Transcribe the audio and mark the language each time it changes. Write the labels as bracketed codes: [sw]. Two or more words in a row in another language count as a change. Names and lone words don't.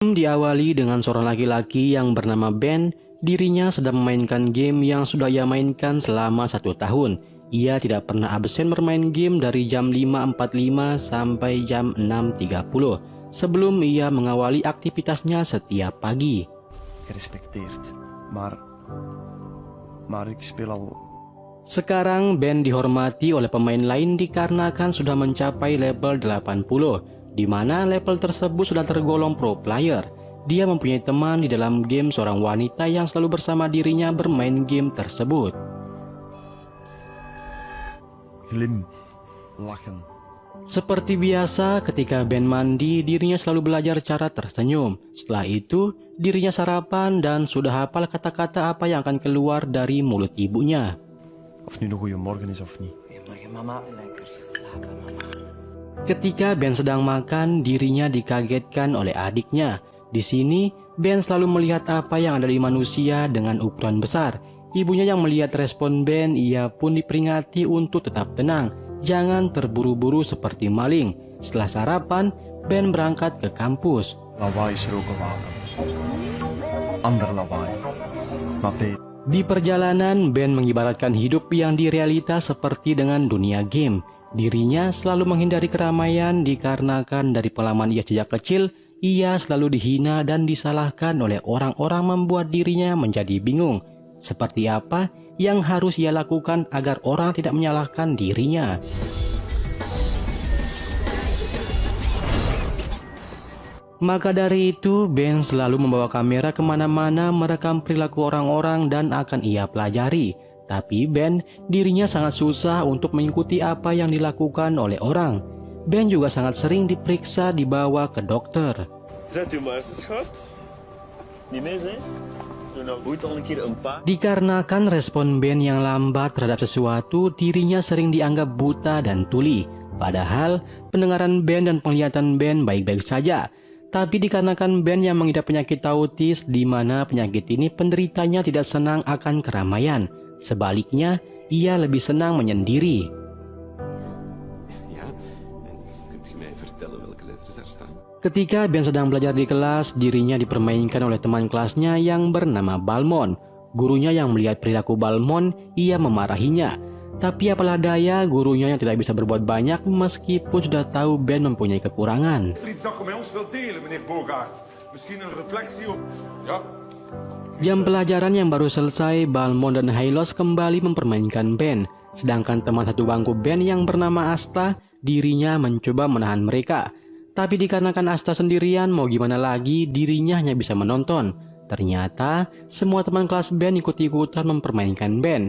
[id] Film diawali dengan seorang laki-laki yang bernama Ben. Dirinya sedang memainkan game yang sudah ia mainkan selama 1 tahun. Ia tidak pernah absen bermain game dari jam 5.45 sampai jam 6.30 sebelum ia mengawali aktivitasnya setiap pagi. [nl] Gerespecteerd, maar ik speel al. [id] Sekarang Ben dihormati oleh pemain lain dikarenakan sudah mencapai level 80, di mana level tersebut sudah tergolong [en] pro player. [id] Dia mempunyai teman di dalam game seorang wanita yang selalu bersama dirinya bermain game tersebut. [nl] Glim, lachen. [id] Seperti biasa, ketika Ben mandi, dirinya selalu belajar cara tersenyum. Setelah itu, dirinya sarapan dan sudah hafal kata-kata apa yang akan keluar dari mulut ibunya. [nl] Of nu een goede morgen is of niet. Goedemorgen mama, lekker geslapen mama. [id] Ketika Ben sedang makan, dirinya dikagetkan oleh adiknya. Di sini, Ben selalu melihat apa yang ada di manusia dengan ukuran besar. Ibunya yang melihat respon Ben, ia pun diperingati untuk tetap tenang. Jangan terburu-buru seperti maling. Setelah sarapan, Ben berangkat ke kampus. [nl] Lawaai is er ook een wapen. Ander lawaai. Maar beter. [id] Di perjalanan, Ben mengibaratkan hidup yang di realita seperti dengan dunia game. Dirinya selalu menghindari keramaian dikarenakan dari pengalaman ia sejak kecil, ia selalu dihina dan disalahkan oleh orang-orang membuat dirinya menjadi bingung. Seperti apa yang harus ia lakukan agar orang tidak menyalahkan dirinya? Maka dari itu, Ben selalu membawa kamera kemana-mana merekam perilaku orang-orang dan akan ia pelajari. Tapi Ben, dirinya sangat susah untuk mengikuti apa yang dilakukan oleh orang. Ben juga sangat sering diperiksa dibawa ke dokter. [nl] Zet u maar eens, schat. Niet mis, hè? Doe nou goed al een keer een paar. [id] Dikarenakan respon Ben yang lambat terhadap sesuatu, dirinya sering dianggap buta dan tuli. Padahal, pendengaran Ben dan penglihatan Ben baik-baik saja. Tapi dikarenakan Ben yang mengidap penyakit autis, di mana penyakit ini penderitanya tidak senang akan keramaian. Sebaliknya, ia lebih senang menyendiri. [nl] Ja, kunt u mij vertellen welke letters daar staan? [id] Ketika Ben sedang belajar di kelas, dirinya dipermainkan oleh teman kelasnya yang bernama Balmond. Gurunya yang melihat perilaku Balmond, ia memarahinya. Tapi apalah daya, gurunya yang tidak bisa berbuat banyak meskipun sudah tahu Ben mempunyai kekurangan. [nl] Is er iets dat je met ons wilt delen, meneer Bogaert? Misschien een reflectie op... Ja? [id] Jam pelajaran yang baru selesai, Balmond dan Hylos kembali mempermainkan Ben. Sedangkan teman satu bangku Ben yang bernama Asta, dirinya mencoba menahan mereka. Tapi dikarenakan Asta sendirian, mau gimana lagi, dirinya hanya bisa menonton. Ternyata, semua teman kelas Ben ikut-ikutan mempermainkan Ben.